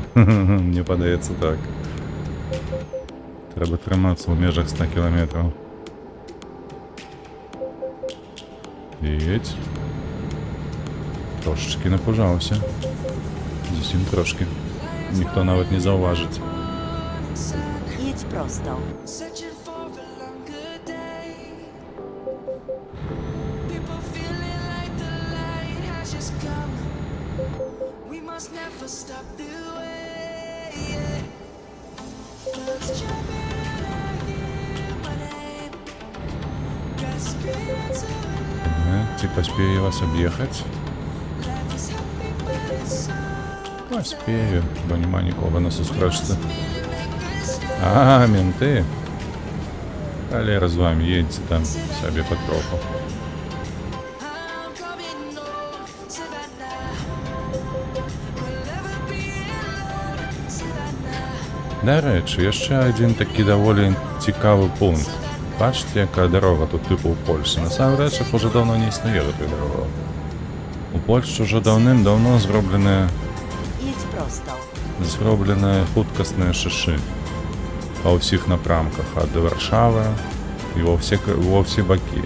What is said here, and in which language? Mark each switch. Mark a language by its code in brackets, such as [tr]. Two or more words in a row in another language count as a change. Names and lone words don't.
[be] Мне падаецца так. Трэба трымацца ў межах 100 кіламетраў. Едь. Трошечкі напужаўся. Зусім трошкі. Ніхто нават не заўважыць. [pl] Jedź prosto. [en] Searching for a longer day. People feeling like the light has just come. We must never stop the way. Birds chirping and I hear my name. Gasping into a [be] Ці паспею вас аб'ехаць? [en] life is happy, but it's so [be] Паспею, бо няма нікога на сустрэчцы. [en] really make us [be] А, менты. Халера з вами, едьце там сабе патроху. [en] I'm coming home, Savannah. We'll never be alone, Savannah. [be] Дарэчы, яшчэ адзін такі даволі цікавы пункт. Бачыце, якая дарога тут тыпу ў Польшы. Насамрэч, іх уже даўно не існуе гэтай дарога. У Польшчы ўжо даўным-даўно [pl] Jedź prosto. [be] зроблены хуткасныя шашы па ўсіх напрамках ад Варшавы і ва ўсе бакі.